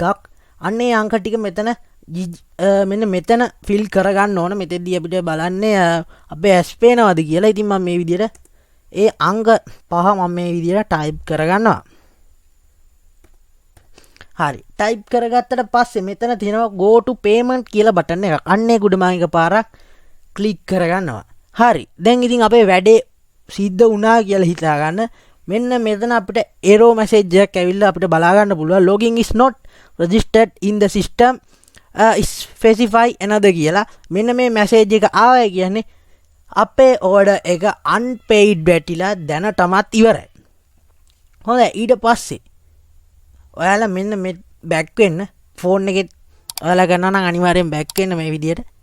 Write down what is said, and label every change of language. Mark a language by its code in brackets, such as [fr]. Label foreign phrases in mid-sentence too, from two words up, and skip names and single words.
[si] අන්න ඒ අංක ටික මෙතන මෙන්න මෙතන fill කරගන්න ඕන. මෙතෙන්දී අපිට බලන්නේ අපේ ඇස් පේනවද කියලා. ඉතින් මම මේ විදිහට ඒ අංක පහ මම මේ විදිහට ටයිප් කරගන්නවා. හරි. ටයිප් කරගත්තට පස්සේ මෙතන තියෙනවා [en] go to payment [si] කියලා බටන් එකක්. අන්න ඒක උඩ මම එකපාරක් ක්ලික් කරගන්නවා. හරි. දැන් ඉතින් අපේ වැඩේ සිද්ධ වුණා කියලා හිතා ගන්න. මෙන්න මෙතන අපිට [en] error message [si] එකක් ඇවිල්ලා අපිට බලා ගන්න පුළුවන් [en] login is not registered in the system specify another [si] කියලා. මෙන්න මේ message එක ආවයි කියන්නේ අපේ order එක unpaid වැටිලා දැනටමත් ඉවරයි. හොඳයි. ඊට පස්සේ ඔයාලා මෙන්න මේ back වෙන්න phone එකේ ඔයාලා ගන්නවා නම් අනිවාර්යෙන් back වෙන්න මේ විදියට.